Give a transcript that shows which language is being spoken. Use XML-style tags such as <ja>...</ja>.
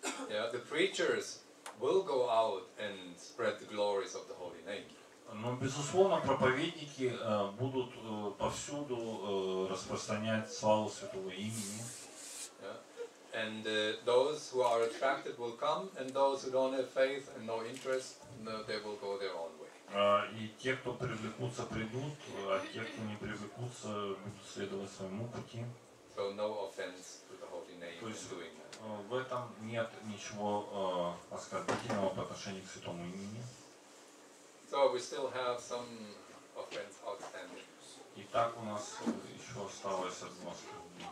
<en>Yeah, the preachers will go out and spread the glories of the holy name.</en> <ru>Но безусловно проповедники будут повсюду распространять славу святого имени.</ru> <en>And those who are attracted will come, and those who don't have faith and no interest, they will go their own way.</en> <ru>И те, кто привлекутся, придут, а те, кто не привлекутся, будут следовать своему пути.</ru> <en>So no offense to the holy name in doing that.</en> <ru>В этом нет ничего оскорбительного по отношению к святому имени.</ru> <en>So we still have some offense outstanding.</en> <ru>Итак, у нас еще осталось одно оскорбление.</ru>